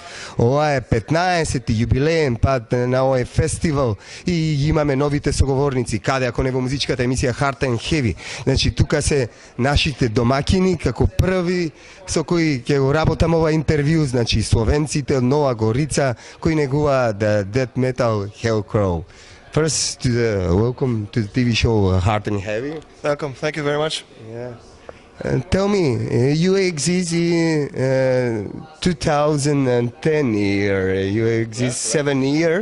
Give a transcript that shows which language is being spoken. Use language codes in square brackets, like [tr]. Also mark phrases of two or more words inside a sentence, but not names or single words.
[mk] Ова е 15-ти јубилеен пат на овој фестивал и имаме новите соговорници каде ако не во музичката емисија Hard and Heavy. Значи тука се нашите домакини како први со кои ќе го работам ова интервју, значи словенците од Нова Горица кои негуваат [en] death metal [mk] Hellcrow. [en] First, welcome to the TV show Hard and Heavy. Welcome, thank you very much. Yeah. Tell me, you exist in 2010 year. You exist 7 years.